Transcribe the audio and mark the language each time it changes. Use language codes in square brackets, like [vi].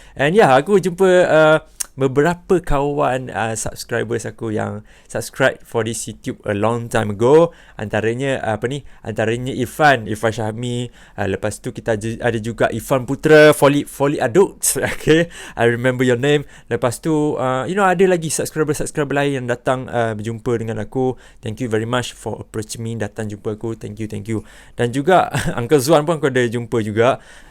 [en] And [ms] aku jumpa beberapa kawan [en] subscribers [ms] aku yang [en] subscribe for this YouTube a long time ago. [ms] Antaranya Irfan Syahmi, lepas tu kita ada juga Irfan Putra, Foli Aduk. [en] Okay, I remember your name. [ms] Lepas tu ada lagi subscriber lain yang datang berjumpa dengan aku. [en] Thank you very much for approaching me, [ms] datang jumpa aku. [en] Thank you. [ms] Dan juga Uncle Zuan pun aku ada jumpa juga.